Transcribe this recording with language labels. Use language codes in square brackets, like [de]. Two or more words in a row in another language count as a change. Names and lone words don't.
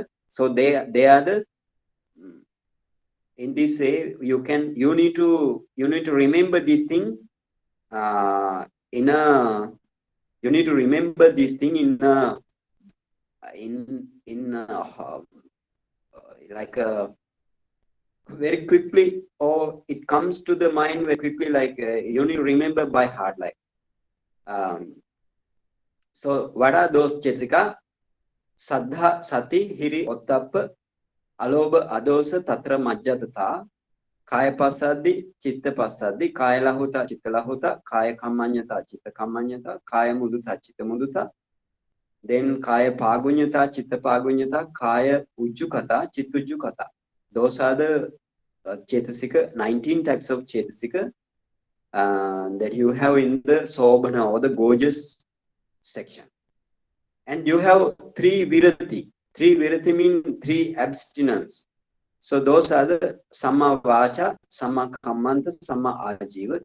[en] So they are the in this way you need to remember this thing you need to remember this thing like very quickly, or it comes to the mind very quickly, like you need to remember by heart, like so what are those Chetasika? [pi] Saddha, Sati, Hiri, Ottappa, Alobha, Adosa, Tatra, Majjatata, Kaya Pasadi, Chitta Pasadi, Kaya Lahuta, Chitta Lahuta, Kaya Kamanyata, Chitta Kamanyata, Kaya Muduta, Chitta Muduta, then Kaya Pagunyata, Chitta Pagunyata, Kaya Ujjukata, Chitta Ujjukata. [en] Those are the Chetasika, 19 types of Chetasika that you have in the Sobhana or the gorgeous section. And you have 3 Virati. 3 Virati mean 3 abstinence. So those are the [pi] Samma Vacha, Samma Kammanta, Samma Ajiva.